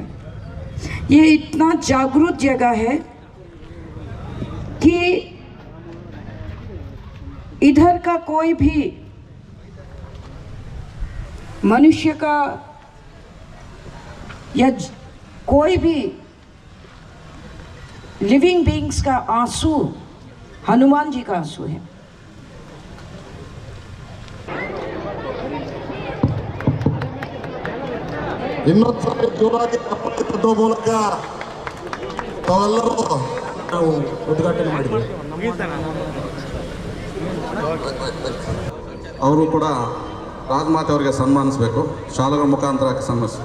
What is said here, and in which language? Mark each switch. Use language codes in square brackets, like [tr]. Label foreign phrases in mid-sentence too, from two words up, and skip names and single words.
[hi] ये इतना जागरूक जगह है कि इधर का कोई भी मनुष्य का या कोई भी [en] living beings [hi] का आंसू हनुमान जी का आंसू है। [kn] ಇನ್ನೊಂದ್ಸರಿ ಜೋರಾಗಿ ತಪ್ಪಲು ತಟ್ಟುವ ಮೂಲಕ ತಾವೆಲ್ಲರೂ ನಾವು ಉದ್ಘಾಟನೆ ಮಾಡಿದ್ವಿ. ಅವರು ಕೂಡ ರಾಜಮಾತೆ ಅವರಿಗೆ ಸನ್ಮಾನಿಸಬೇಕು, ಶಾಲೆಗಳ ಮುಖಾಂತರ ಸನ್ಮಾನಿಸ.